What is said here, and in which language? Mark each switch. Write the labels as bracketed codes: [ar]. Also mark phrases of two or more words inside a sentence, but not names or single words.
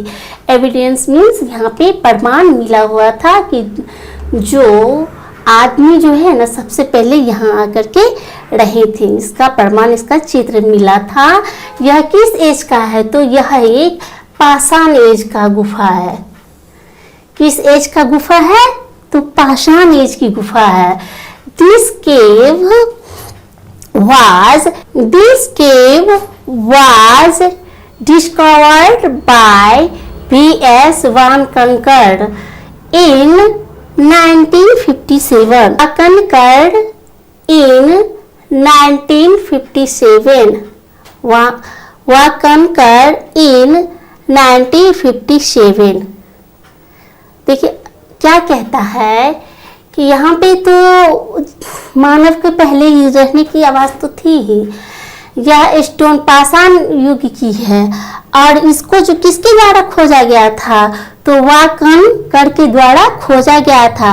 [en] evidence means [hi] यहाँ पे प्रमाण मिला हुआ था कि जो आदमी जो है ना सबसे पहले यहाँ आकर के रहे थे, इसका प्रमाण, इसका चित्र मिला था। यह किस एज का है, तो यह एक पाषाण एज का गुफा है। किस एज का गुफा है, तो पाषाण एज की गुफा है। [en] this cave was discovered by V.S. Wankhekar in 1957. Wankhekar in 1957. Wankhekar in 1957। [hi] देखिए क्या कहता है कि यहाँ पे तो मानव के पहले ही रहने की आवाज़ तो थी ही। यह स्टोन पाषाण युग की है और इसको जो किसके द्वारा खोजा गया था, तो वाकनकर के द्वारा खोजा गया था।